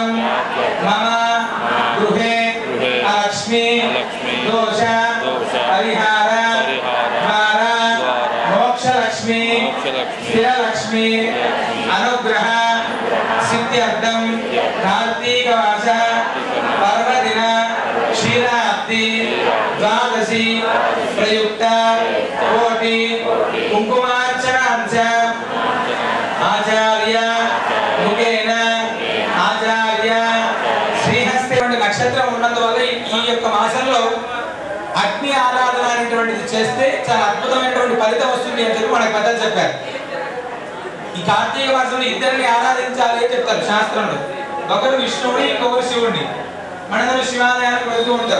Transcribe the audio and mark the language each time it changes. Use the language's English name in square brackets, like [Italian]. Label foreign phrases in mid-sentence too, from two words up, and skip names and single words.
[Sanskrit] मम गृहे लक्ष्मी दोष परिहार द्वारा मोक्ष लक्ष्मी स्थिर लक्ष्मी अनुग्रह सिद्ध्यर्थम कार्तिक मास पर्वदिन क्षीराब्धि द्वादशी प्रयुक्त कोटि कुंकुमार्चनांच आचार्य मुखेन आचार्य [Telugu] శ్రీహస్తి నక్షత్రం ఉన్నందువల్ల ఈ యొక్క మాసంలో అగ్ని ఆరాధన అనేటువంటిది చేస్తే చాలా అద్భుతమైనటువంటి ఫలితం వస్తుంది అని చెప్పి మనకు పెద్దలు చెప్పారు. ఈ కార్తీక మాసంలో ఇద్దరిని ఆరాధించాలి అని చెప్తారు శాస్త్రంలో. ఒకరు విష్ణువుని, ఇంకొకరు శివుడిని. మనందరూ శివాలయానికి వెళ్తూ ఉంటాం.